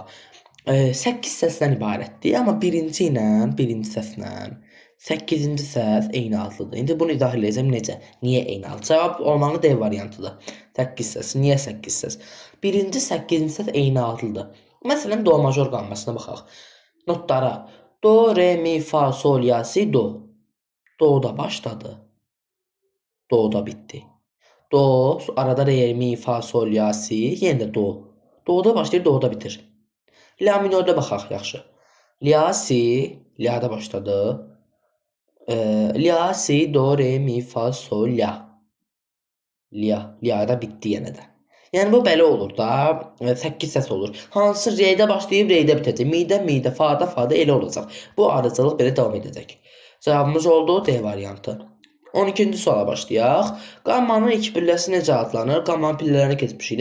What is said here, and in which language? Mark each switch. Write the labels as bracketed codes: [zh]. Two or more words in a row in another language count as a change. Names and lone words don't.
[az] 8 səsdən ibarətdir, amma birinci səslə 8-ci səs eyni adlıdır. İndi bunu izah edəcəm necə? Niyə eyni adlı? Cavab olmalı D variantıdır. 8 səs. Niyə 8 səs? Birinci 8-ci səs eyni adlıdır. Məsələn, do major qammasına baxaq. Notlara. Do, re, mi, fa, sol, la, si, do. Do'da başladı. Do'da bitti. Do, arada re, mi, fa, sol, la, si, yenə də do. Do'da başlayır, do'da bitir. La minördə baxaq yaxşı. La, si, la'da başladı. La, si, do, re, mi, fa, sol, la. Lia'da bitdi yenə də. Yəni bu belə olur da, 8 səs olur. Hansı re'də başlayıb re'də bitəcək. Mi'də, fa'da elə olacaq. Bu arıcılıq belə davam edəcək. Cavabımız oldu D variantı. 12-ci suala başlayaq. Qammanın iki pilləsi necə adlanır? Qammanın pillələrini keçmişik də.